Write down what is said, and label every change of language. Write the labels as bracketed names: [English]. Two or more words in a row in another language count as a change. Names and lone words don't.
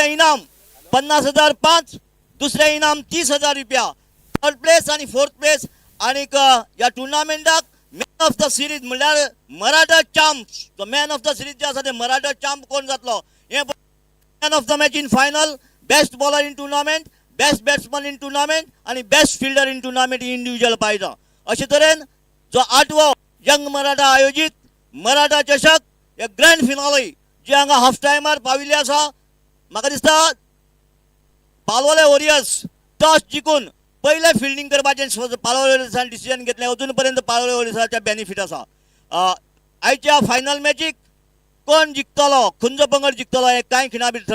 [Konkani] इनाम 50,005 दुसरें इनाम 30,000 रुपया [English] third place [Konkani] आणि [English] fourth place [Konkani] आणि या टुर्नामेंटाक [English] man of the series [Konkani] म्हणल्यार मराठा चांप तो [English] man of the series [Konkani] जे आसा ते मराठा चांप कोण जातलो हे [English] man of the match in final best bowler in tournament best batsman in tournament [Konkani] आणि [English] best fielder in tournament individual [Konkani] पायजा अशे तरेन जो 8वो यंग मराठा आयोजित मराठा चषक एक [English] grand finale [Konkani] जे हांगा हाफ टायमार पाविल्ले आसा म्हाका दिसता पालवले वॉरियर्स टॉस जिखून पहिले फिल्डिंग करपाचें पालवले वॉरियर्सान डिसिजन घेतलें अजून पर्यंत पालवले वॉरियर्साचे बेनिफीट आसा आयच्या फायनल मॅचीक कोण जिखतलो खंयचो पंगड जिखतलो हें कांय खिणा भितर